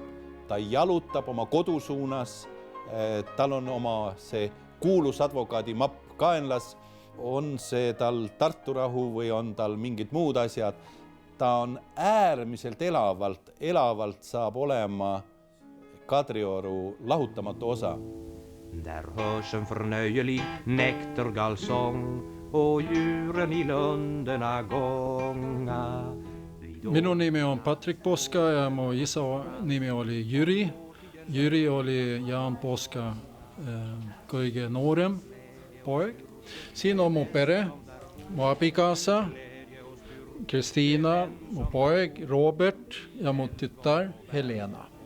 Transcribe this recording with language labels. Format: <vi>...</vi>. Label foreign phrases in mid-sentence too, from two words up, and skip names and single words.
<et>Ta jalutab oma kodu suunas, tal on oma see kuulus advokaadi mapp kaenlas, on see tal Tartu rahu või on tal mingid muud asjad. Ta on äärmiselt elavalt saab olema Kadrioru lahutamatu osa.</et> <sv>Där hörs en förnöjelig näktergallsång och djuren I lunderna gånga.</sv> <et>Minu nimi on Patrik Poska ja mu isa nimi oli Jüri. Jüri oli Jaan Poska kõige noorem poeg. Siin on mu pere, mu abikaasa, Kristiina, mu poeg Robert ja mu tütar Helena.</et>